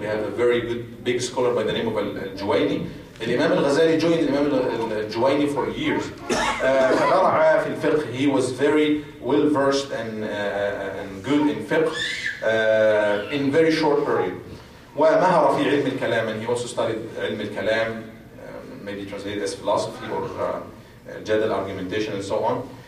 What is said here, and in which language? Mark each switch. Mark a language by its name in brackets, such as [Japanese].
[English] We have a very good big scholar by the name of Al-Juwayni. الإمام الغزالي joined الإمام الجويني for years. [Arabic] فبرع في الفقه. [English] He was very well versed and good in fiqh in very short period. [Arabic] ومهر في علم الكلام, [English] and he also studied علم الكلام, maybe translated as philosophy or جدل, argumentation and so on.